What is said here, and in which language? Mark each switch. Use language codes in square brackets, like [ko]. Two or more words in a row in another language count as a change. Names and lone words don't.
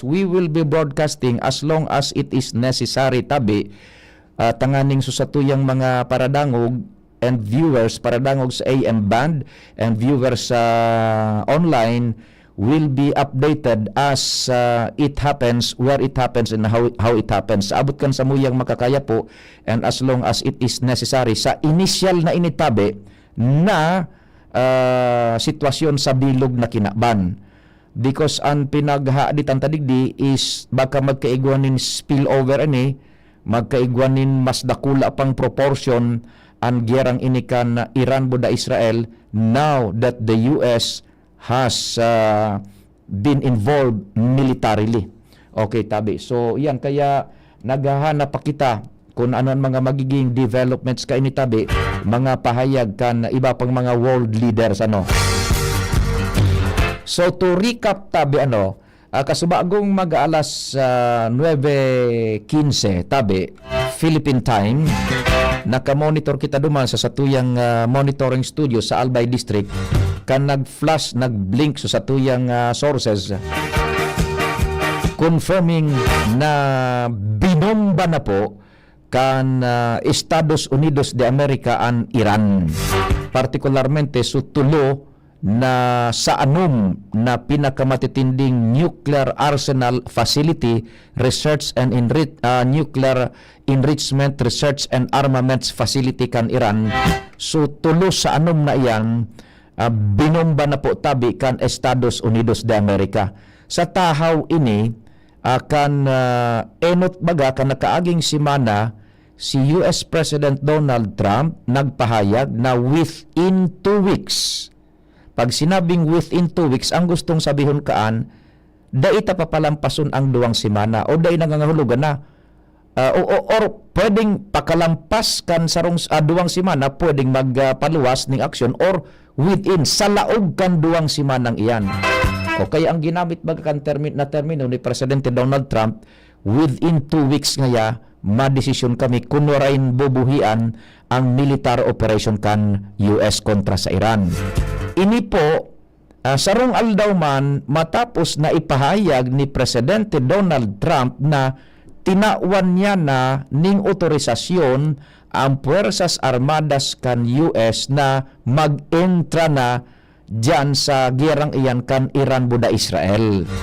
[en] We will be broadcasting as long as it is necessary [bik] tabi tanganing susatuyang mga paradangog [en] and viewers [bik] paradangog sa [en] AM band and viewers sa online will be updated as it happens, where it happens, and how it happens. [bik] Abot kan sa muyang makakaya po, [en] and as long as it is necessary, [bik] sa initial na initabi na sitwasyon sa bilog na kinaban. Because ang pinaghaaditan tadigdi is baka magkaigwanin spillover magkaigwanin mas dakula pang proportion ang giyarang inikan na Iran buda Israel [en] now that the US has been involved militarily. [bik] Okay, tabi. So, yan. Kaya, naghahanap pa kita kung ano ang mga magiging developments ka ini tabi, mga pahayag kan iba pang mga world leaders, So, to recap tabi, kasubagong mag-alas 9:15 tabi, [en] Philippine time, [bik] nakamonitor kita duman sa satuyang monitoring studio sa Albay District, kan nag-flash, nag-blink sa tuyang [en] sources confirming [bik] na binomba na po kan Estados Unidos de America ang Iran, particularmente sa tulo na sa na pinakamatitinding [en] nuclear arsenal facility research and nuclear enrichment research and armaments facility [bik] kan Iran. So tulo sa na iyan binomba na po tabi kan Estados Unidos de America. Sa tahaw ini kan enot baga kan nakaaging simana si US President Donald Trump nagpahayag na [en] within 2 weeks. [bik] Pag sinabing [en] within 2 weeks, [bik] ang gustong sabihon kaan, daita papalampason ang 2 semana o dai nangangahulugan na or pwedeng pakalampas kan sarong 2 semana, pwedeng magpaluwas ning aksyon or within sa laog kan 2 semanang iyan. O kaya ang ginamit kan termino ni Presidente Donald Trump, [en] within 2 weeks [bik] ngaya, madesisyon kami kunwarain bubuhian ang [en] military operation [bik] kan US kontra sa Iran. Ini po, sarong aldaw man matapos na ipahayag ni Presidente Donald Trump na tinawan niya na ning otorisasyon ang Puwersas Armadas kan US na mag-entra na dyan sa gerang iyan kan Iran buda Israel.